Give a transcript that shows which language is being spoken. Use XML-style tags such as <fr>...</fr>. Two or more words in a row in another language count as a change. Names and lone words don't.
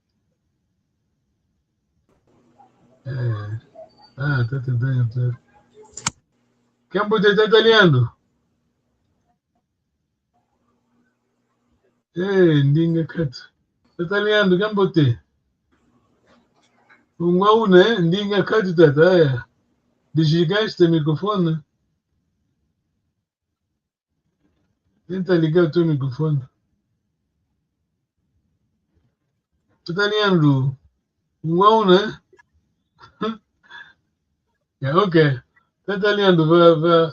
<pt>Tá tentando entrar. Quem botou italiano?</pt> <kg>Ndinga katu.</kg> <pt>Italiano, quem botou? Né?</pt> <kg>Ndinga katu tata.</kg> <pt>Desligaste o microfone? Tenta ligar o teu microfone. Italiano, né? Ok. Italiano, vai.</pt>